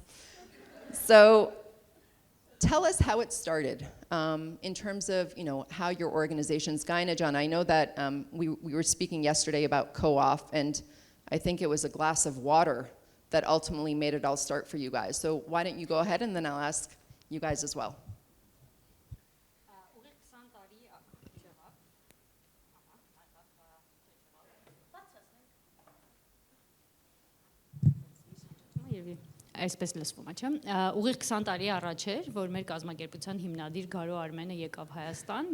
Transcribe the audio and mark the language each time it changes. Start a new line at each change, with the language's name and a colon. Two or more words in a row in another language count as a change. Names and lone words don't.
English: So tell us how it started in terms of how your organizations, Gayane, I know that we were speaking yesterday about co-op, and I think it was a glass of water that ultimately made it all start for you guys. So why don't you go ahead and then I'll ask you guys as well.
Armenian: Այսպես լսվում է, չէ՞։ Ուղիղ 20 տարի առաջ էր, որ մեր կազմակերպության հիմնադիր Գարո Արմենը եկավ Հայաստան